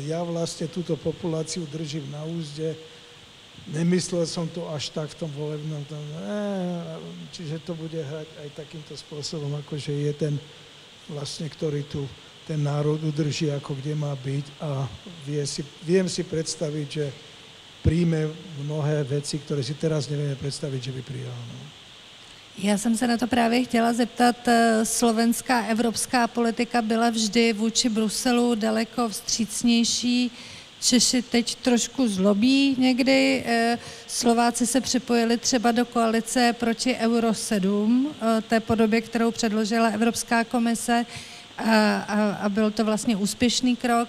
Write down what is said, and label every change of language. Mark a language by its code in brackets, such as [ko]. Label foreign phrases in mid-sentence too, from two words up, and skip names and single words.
[sk] Ja vlastne túto populáciu držím na úzde, nemyslel som to až tak v tom volebnom, čiže to bude hrať aj takýmto spôsobom, akože je ten vlastne, ktorý tu ten národ udrží, ako kde má byť a viem si predstaviť, že príjme mnohé veci, ktoré si teraz nevieme [cs] představit, že by přijal. No. Já jsem se na to právě chtěla zeptat. Slovenská evropská politika byla vždy vůči Bruselu daleko vstřícnější. Češi teď trošku zlobí někdy. Slováci se připojili třeba do koalice proti Euro 7, té podobě, kterou předložila Evropská komise a byl to vlastně úspěšný krok.